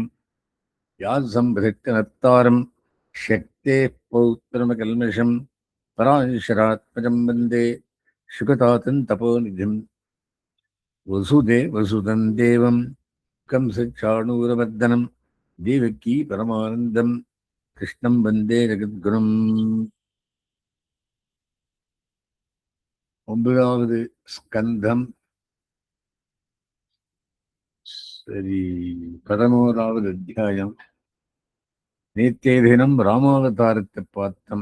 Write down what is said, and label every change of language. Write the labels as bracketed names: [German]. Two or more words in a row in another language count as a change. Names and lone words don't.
[Sanskrit] व्यासं भृत्यनत्तारं शक्तेः पौत्रमकल्मषं पराशरात्मजं वन्दे शुकतातं तपोनिधिं। वसुदेवसुतं देवं कंसचाणूरमर्दनं देवकी परमानन्दं कृष्णं वन्दे जगद्गुरुम्. [Tamil] 9வது ஸ்கந்தம். சரி, 11வது அத்தியாயம். நேற்றைய தினம் ராமாவதாரத்தை பார்த்தோம்.